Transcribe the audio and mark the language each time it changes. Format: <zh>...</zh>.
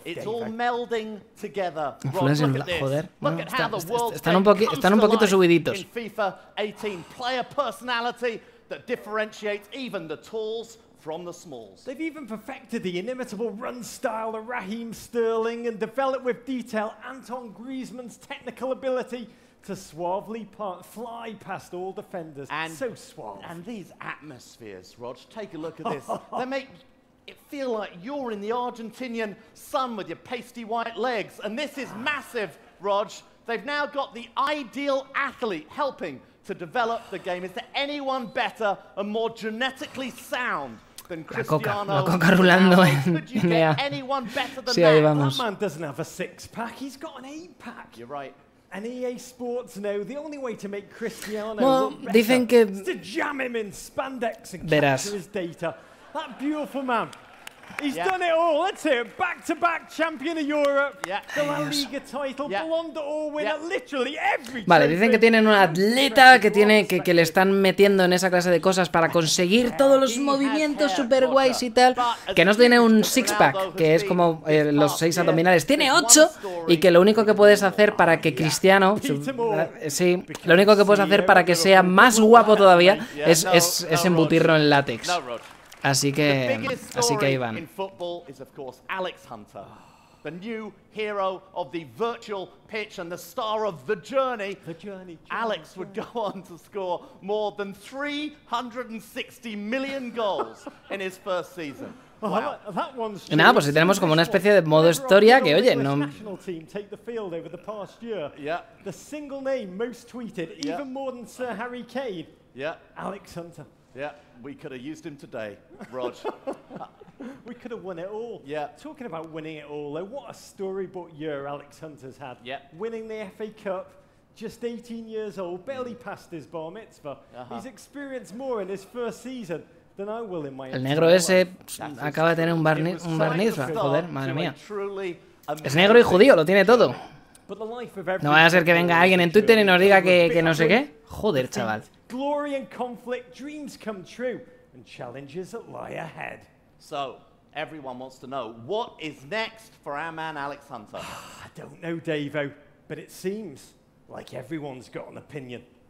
<en>It's all melding together.</en> <es>Joder. Bueno, están un poquito subiditos.</es> <en>In FIFA 18, player personality that differentiates even the talls from the smalls. They've even perfected the inimitable run style of Raheem Sterling and developed with detail Anton Griezmann's technical ability to suavely fly past all defenders. And so suave. And these atmospheres, Rog, take a look at this. They make it feel like you're in the Argentinian sun with your pasty white legs. And this is massive, Rog. They've now got the ideal athlete helping to develop the game. Is there anyone better and more genetically sound than Cristiano?</en> <es>La coca rulando en EA. Sí, ahí vamos.</es> <en>That man doesn't have a six-pack, he's got an eight-pack. You're right. And EA Sports know the only way to make Cristiano look better</en> <es>dicen que...</es> <en>is to jam him in spandex and capture his data. That beautiful man. He's done it all. Let's hear it. Back-to-back champion of Europe. The La Liga title. Ballon d'Or winner. Literally every</en> <es>Vale, dicen que tienen un atleta que le están metiendo en esa clase de cosas para conseguir todos los movimientos super guays y tal. Que no tiene un six-pack, que es como los 6 abdominales. Tiene 8 y que lo único que puedes hacer para que Cristiano... Sí, lo único que puedes hacer para que sea más guapo todavía es embutirlo en látex. Así que ahí van.</es> <en>In football is of course Alex Hunter, the new hero of the virtual pitch and the star of The Journey. Alex would go on to score more than 360 million goals in his first season. Wow.</en> <es>Y nada, pues si tenemos como una especie de modo historia que, oye, no...</es> <en>The single name most tweeted, even more than Sir Harry Kane. Alex Hunter. Yeah, we could have used him today, Rog. We could have won it all. Talking about winning it all, though, what a storybook year Alex Hunter's had. Winning the FA Cup, just 18 years old, barely passed his bar mitzvah. He's experienced more in his first season than I will in my</en> <es>El negro ese acaba de tener un bar mitzvah, joder, madre mía. Es negro y judío, lo tiene todo. No vaya a ser que venga alguien en Twitter y nos diga que no sé qué. Joder, chaval.</es> <en>Glory and conflict, dreams come true, and challenges that lie ahead. So, everyone wants to know, what is next for our man Alex Hunter? I don't know, Davo, but it seems like everyone's got an opinion.</en>